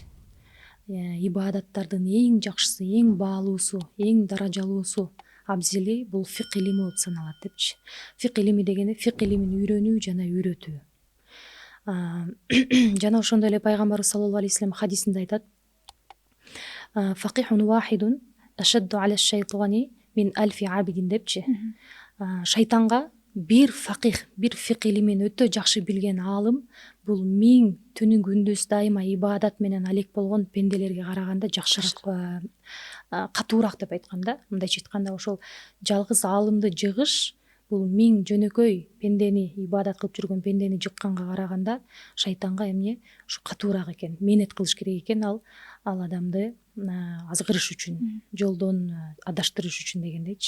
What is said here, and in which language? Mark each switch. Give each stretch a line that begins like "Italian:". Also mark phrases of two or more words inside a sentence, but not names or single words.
Kyrgyz: Ибадаттардын эң жакшысы, эң баалуусу, эң даражалуусу, абзели бул фикх илими болуп саналат депчи. Фикх илими дегени фикх илимин үйрөнүү жана үйрөтүү. Жана ошондой эле пайгамбарыбыз
Arabic: صلى الله عليه وسلم
Kyrgyz: хадисинде айтат,
Arabic: فقيه واحد أشد على الشيطان من ألف عابد
Kyrgyz: депчи. Шайтанга бир факих, бир фикх илимин өтө жакшы билген аалым бул 1000 түнү күндүз дайыма ибадат менен алек болгон пенделерге караганда жакшыраак, катуураак деп айткан да. Мындайча айтканда, ошол жалгыз аалымды жыгыш бул 1000 жөнөкөй пендени, ибадат кылып жүргөн пендени жыкканга караганда шайтанга эмне ушу катуураак экен, мээнет кылыш керек экен, ал адамды азгырыш үчүн, жолдон адаштырыш үчүн дегендейчи.